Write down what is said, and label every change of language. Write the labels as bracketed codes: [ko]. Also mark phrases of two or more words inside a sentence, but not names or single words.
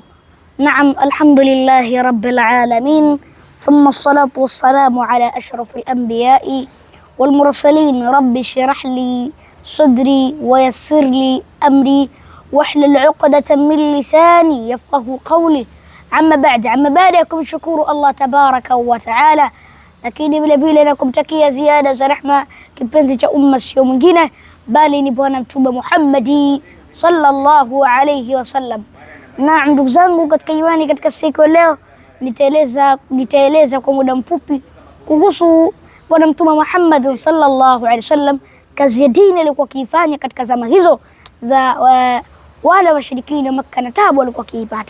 [ar] نعم، الحمد لله رب العالمين، ثم الصلاة والسلام على أشرف الأنبياء والمرسلين. رب اشرح لي صدري ويسر لي أمري واحلل عقدة من لساني يفقه قولي. [sw] Amma baada ya kumshukuru Allah [ar] تبارك وتعالى, [sw] lakini vile vile na kumtakia ziada za rehma kipenzi cha umma sio mwingine bali ni Bwana Mtume Muhammadi [ar] صلى الله عليه وسلم. [sw] Na ndugu zangu katika imani, katika siku leo nitaeleza kwa muda mfupi kuhusu Bwana Mtume Muhammad [ar] صلى الله عليه وسلم, [sw] kazi ya dini alikuwa akiifanya katika zama hizo za wale washirikina Makka na taabu walikuwa kiipata.